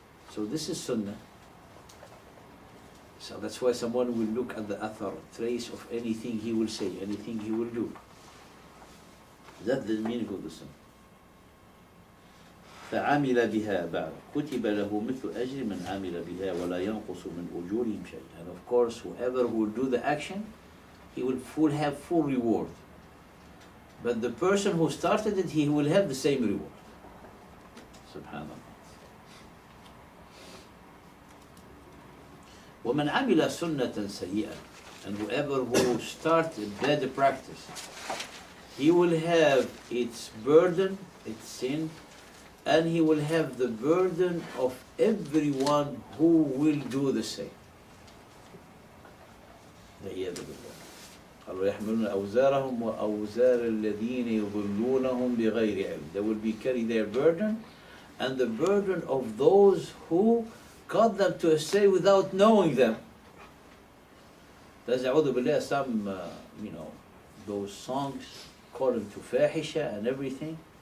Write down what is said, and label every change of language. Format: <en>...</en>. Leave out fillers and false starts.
<en>So this is Sunnah. So that's why someone will look at the athar, trace of anything he will say, anything he will do. That's the meaning of the Sunnah.</en> <ar>فعمل بها بعد كتب له مثل أجر من عمل بها ولا ينقص من أجورهم شيء.</ar> <en>And of course, whoever will do the action, he will have full reward. But the person who started it, he will have the same reward. Subhanallah.</en> <ar>ومن عمل سنة سيئة,</ar> <en>and whoever who starts a bad practice, he will have its burden, its sin, and he will have the burden of everyone who will do the same.</en> <ar>والعياذ بالله. قالوا يحملون أوزارهم وأوزار الذين يضلونهم بغير علم.</ar> <en>They will be carrying their burden and the burden of those who got them to astray without knowing them. There's</en> <ar>أعوذ بالله</ar> <en>some, those songs calling to fahisha and everything.</en>